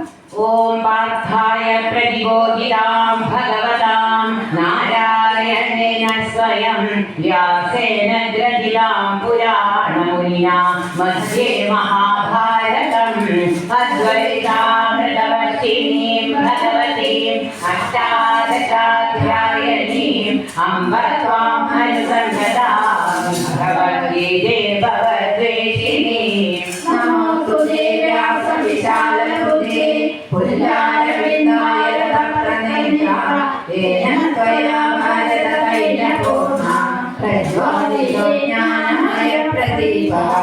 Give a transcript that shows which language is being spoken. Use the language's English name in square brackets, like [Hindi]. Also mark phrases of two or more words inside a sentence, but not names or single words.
[Sanskrit] ഓം പാർത്ഥായ പ്രതിബോധിതാം ഭഗവതാം നാരായണേന സ്വയം വ്യാസേന ഗ്രഥിതാം പുരാണമുനിനാ മധ്യേ മഹാഭാരതം അദ്വൈതാമൃതവർഷിണീം ഭഗവതീം അഷ്ടാദശാധ്യായനീം अम्ब त्वां हरिसंगदा भगवद्गीते भवद्वेषिणी नमोस्तुते व्यासविशालबुद्धे पुल्लारविन्दाय तत्प्रनेत्रा येन त्वया भारततैलपूर्णा प्रज्वालितो ज्ञानमयप्रदीपः